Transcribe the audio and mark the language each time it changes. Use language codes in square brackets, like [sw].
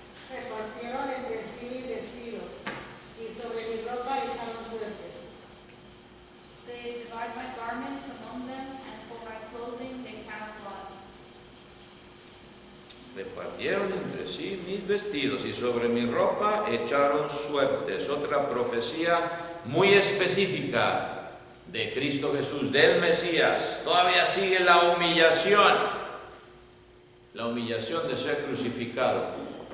[es] Repartieron entre sí vestidos, y sobre mi ropa echaron suertes. [en] They divide my garments among them, and for my clothing they cast lots. [es] Repartieron entre sí mis vestidos y sobre mi ropa echaron suertes. Otra profecía muy específica de Cristo Jesús, del Mesías. Todavía sigue la humillación de ser crucificado.